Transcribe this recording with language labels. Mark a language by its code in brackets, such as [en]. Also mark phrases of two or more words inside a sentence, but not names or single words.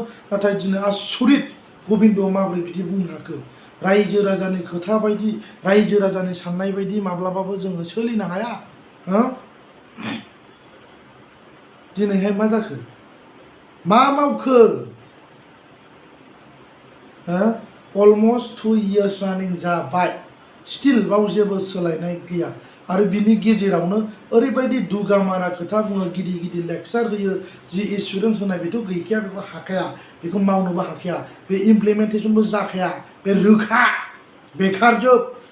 [brx] नाथाय दिनै आसरित, गबिन्दआ माबोरै बिदि बुंनो हाखो? रायजो राजानि खोथा बायदि, रायजो राजानि साननाय बायदि माब्लाबाबो जोङो सोलिनो हाया। हा? दिनैहाय मा जाखो? मा मावखो? हा? [en] Almost two years running [brx] जाबाय। Still बाव जेबो सोलायनाय गैया। आरो बिनि गेजेरावनो ओरैबायदि दुगामारा खोथा बुङो, गिदिर गिदिर लेक्सार होयो, जि एसुरेन्स होनाय बेथ' गैखाया, बेखौ हाखाया, बेखौ मावनोबो हाखाया, बे इमप्लिमेन्टेसनबो जाखाया, बे रोखा, बेखारजोब।